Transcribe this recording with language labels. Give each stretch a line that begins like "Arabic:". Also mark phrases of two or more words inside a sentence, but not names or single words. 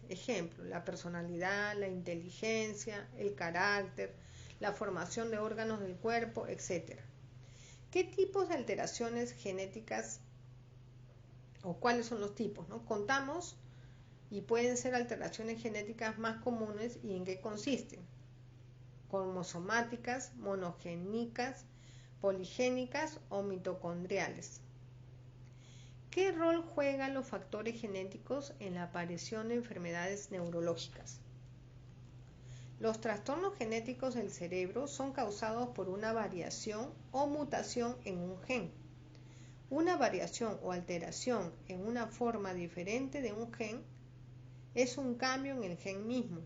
Spanish: Ejemplo, la personalidad, la inteligencia, el carácter, la formación de órganos del cuerpo, etc. ¿Qué tipos de alteraciones genéticas o cuáles son los tipos? Contamos y pueden ser alteraciones genéticas más comunes y en qué consisten. Cromosomáticas, monogénicas, poligénicas o mitocondriales. ¿Qué rol juegan los factores genéticos en la aparición de enfermedades neurológicas? Los trastornos genéticos del cerebro son causados por una variación o mutación en un gen. Una variación o alteración en una forma diferente de un gen es un cambio en el gen mismo.